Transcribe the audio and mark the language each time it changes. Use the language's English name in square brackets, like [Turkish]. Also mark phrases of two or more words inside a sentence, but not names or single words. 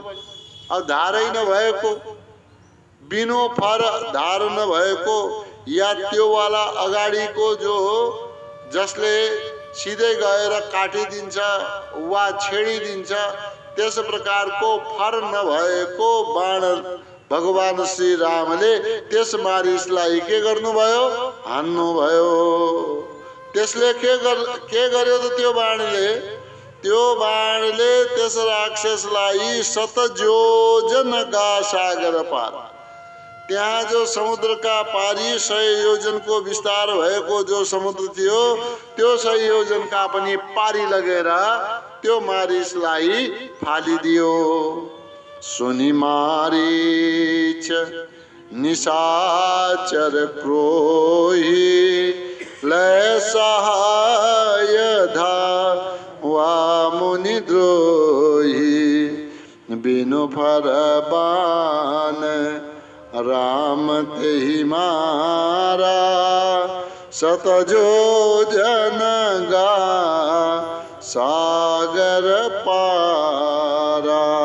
[Nepali] अब धारै नभएको, [Awadhi] बिनु फर [Nepali] धार नभएको या त्यो वाला अगाडिको जो जसले सिधै गएर काटिदिन्छ वा छेडिदिन्छ त्यस प्रकारको फर नभएको बाण भगवान श्री रामले त्यस मारिसलाई के गर्नुभयो? हान्नुभयो। त्यसले के गर्यो त? त्यो बाणले त्यस राक्षसलाई [Awadhi] 7 योजन गा सागर पार, [Nepali] त्यहाँ जो समुद्रका पारी 100 योजनको विस्तार भएको जो समुद्र थियो त्यो 100 योजनका पनि पारी लगेर त्यो मारिसलाई फालिदियो। [Awadhi] सुनि मारीच निशाचर क्रोही लय सहाय धावा मुनि द्रोही बिनु फर बाण राम तेहि मारा 7 योजन गा सागर पारा।